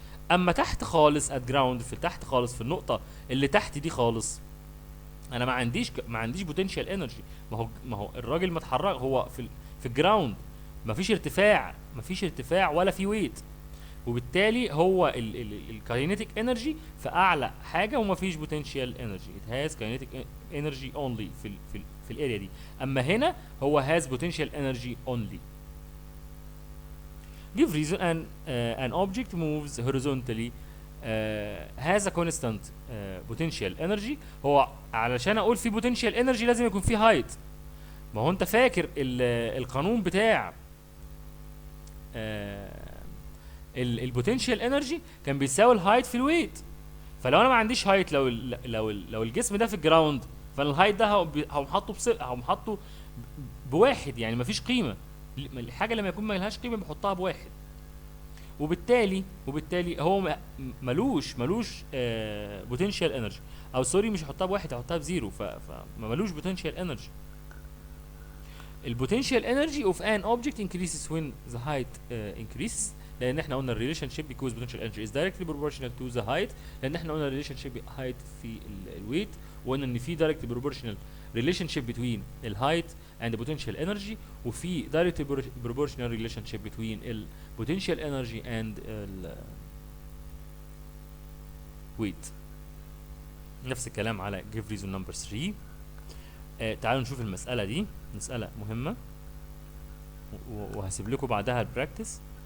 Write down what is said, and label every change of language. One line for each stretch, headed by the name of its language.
Arabic: اما تحت خالص ات جراوند، في تحت خالص في النقطه اللي تحت دي خالص، انا ما عنديش بوتنشال انرجي. ما هو الراجل متحرك، هو في الجراوند، ما فيش ارتفاع ولا في ويت، وبالتالي هو الكاينيتيك انرجي في اعلى حاجه وما فيش بوتنشال انرجي.
English: it has kinetic energy only
Arabic: في الاريا دي، اما هنا هو
English: has potential energy only. give reason an object moves horizontally has a constant potential energy.
Arabic: هو علشان اقول في potential energy لازم يكون في height. ما هو انت فاكر القانون بتاع البوتنشال انرجي كان بيساوي الهايت في الويت. فلو انا ما عنديش هايت، لو الجسم ده في الجراوند، فالهايت ده هقوم حاطه بواحد، يعني مفيش قيمه. الحاجه لما يكون ما لهاش قيمه بحطها بواحد، وبالتالي هو ملوش بوتنشال انرجي، او سوري مش هحطها بواحد، هحطها بزيرو، فملوش بوتنشال انرجي.
English: البوتنشال energy of an object increases when the height increases،
Arabic: لان احنا قلنا الريليشن شيب
English: because potential energy is directly proportional to the height، لان احنا قلنا الريليشن شيب height في الويت،
Arabic: وقلنا ان في
English: direct proportional relationship between الهايت and the potential energy، وفي direct proportional relationship between ال potential energy and ال weight.
Arabic: نفس الكلام على
English: give reason number 3.
Arabic: تعالوا نشوف المسألة دي، مسألة مهمة وهسيب لكم بعدها البراكتس.